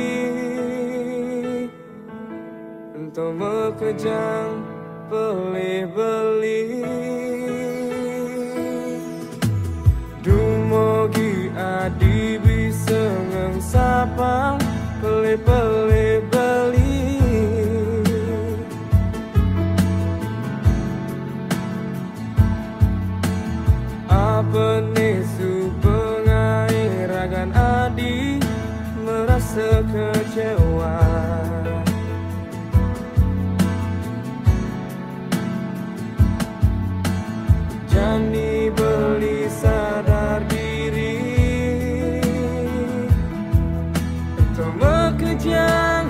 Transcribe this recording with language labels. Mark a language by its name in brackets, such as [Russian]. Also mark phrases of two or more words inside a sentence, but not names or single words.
[Balinese] untuk mekejang pelih beli dumogi adi bisa ngengsapang pelih beli apa nesu adi [Indonesian] merasa kecewa. [Balinese] Jani beli [Indonesian] sadar diri untuk bekerja